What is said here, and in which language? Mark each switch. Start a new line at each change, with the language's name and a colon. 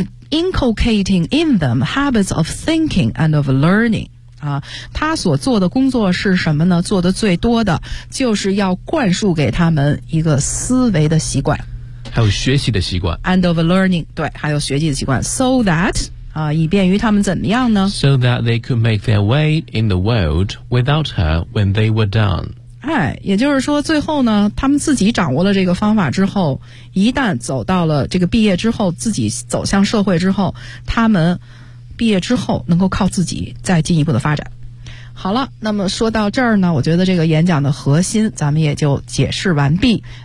English: inculcating in them habits of thinking and of learning.
Chinese: 啊，他所做的工作是什么呢？做的最多的就是要灌输给他们一个思维的习惯，还有学习的习惯，
English: and of learning，
Chinese: 对，还有学习的习惯 ，
English: so that
Chinese: 啊，以便于他们怎么样呢
English: ？So that they could make their way in the world without her when they were done。
Chinese: 哎，也就是说，最后呢，他们自己掌握了这个方法之后，一旦走到了这个毕业之后，自己走向社会之后，他们毕业之后能够靠自己再进一步的发展。好了，那么说到这儿呢，我觉得这个演讲的核心咱们也就解释完毕。